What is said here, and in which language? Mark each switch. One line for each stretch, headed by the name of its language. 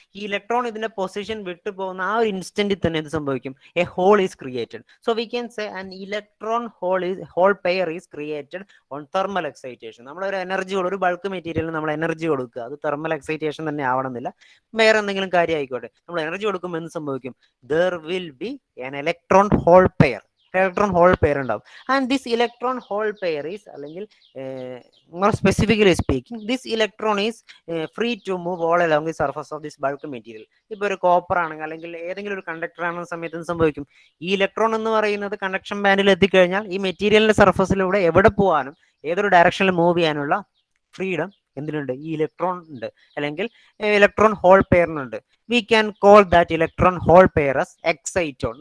Malayalam: ഈ ഇലക്ട്രോൺ ഇതിന്റെ പൊസിഷൻ വിട്ടു പോകുന്ന ആ ഒരു ഇൻസ്റ്റന്റിൽ തന്നെ എന്ത് സംഭവിക്കും?
English: A hole is created. So we can say an electron hole pair is created on thermal excitation.
Malayalam: നമ്മളൊരു എനർജി, ഒരു ബൾക്ക് മെറ്റീരിയലിന് നമ്മൾ എനർജി കൊടുക്കുക. അത് തെർമൽ എക്സൈറ്റേഷൻ തന്നെ ആവണമെന്നില്ല, വേറെ എന്തെങ്കിലും കാര്യം ആയിക്കോട്ടെ. നമ്മൾ എനർജി കൊടുക്കുമ്പോൾ എന്ത് സംഭവിക്കും?
English: There will be an electron hole pair.
Malayalam: Electron hole pair ഉണ്ടാവും.
English: And this electron hole pair is, അല്ലെങ്കിൽ more specifically speaking, this electron is free to move all along the surface of this bulk material.
Malayalam: ഇപ്പൊ ഒരു copper ആണെങ്കിൽ അല്ലെങ്കിൽ ഏതെങ്കിലും ഒരു conductor ആണെന്ന സമയത്ത് എന്ത് സംഭവിക്കും? ഈ ഇലക്ട്രോൺ എന്ന് പറയുന്നത് കണ്ടക്ഷൻ ബാൻഡിൽ എത്തിക്കഴിഞ്ഞാൽ ഈ മെറ്റീരിയലിന്റെ സർഫസിലൂടെ എവിടെ പോകാനും ഏതൊരു ഡയറക്ഷനിൽ മൂവ് ചെയ്യാനുള്ള ഫ്രീഡം എന്തിനുണ്ട്? ഈ ഇലക്ട്രോൺ ഉണ്ട്, അല്ലെങ്കിൽ electron hole പെയറിനുണ്ട്.
English: We can call that electron hole pair as exciton.